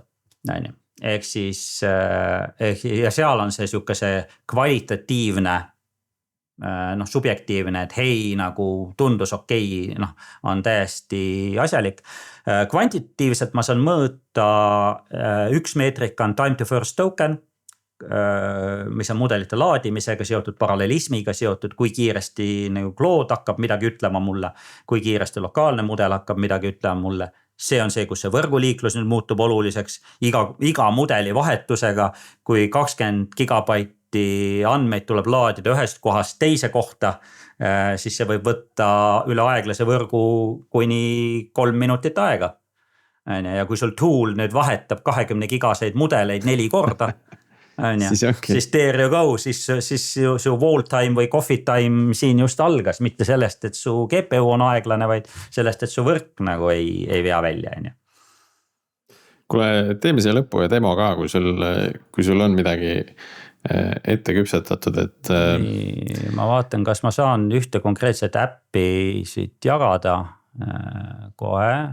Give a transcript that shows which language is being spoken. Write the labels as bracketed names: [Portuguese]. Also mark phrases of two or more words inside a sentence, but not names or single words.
[Estonian] Ehk siis ja seal on see kvalitatiivne, subjektiivne, et hei, nagu tundus okei, on täiesti asjalik. Kvantitatiivselt ma saan mõõta üks meetrika on [English] time to first token, [Estonian] mis on mudelite laadimisega seotud, parallelismiga seotud, kui kiiresti nagu Claude hakkab midagi ütlema mulle, kui kiiresti lokaalne mudel hakkab midagi ütlema mulle. See on see, kus see võrguliiklus nüüd muutub oluliseks iga mudeli vahetusega, kui 20 gigabaiti andmeid tuleb laadida ühest kohast teise kohta, siis see võib võtta üle aeglase võrgu kuni 3 minutit aega. Ja kui sul tool nüüd vahetab 20 gigaseid mudeleid 4 korda, siis [English] there you go, [Estonian] siis su [English] wall time [Estonian] või [English] coffee time [Estonian] siin just algas, mitte sellest, et su GPU on aeglane, vaid sellest, et su võrk nagu ei vea välja. Kuule, teeme siia lõppu ja demo ka, kui sul on midagi ette küpsetatud, et. Ma vaatan, kas ma saan ühte konkreetset äppi siit jagada kohe.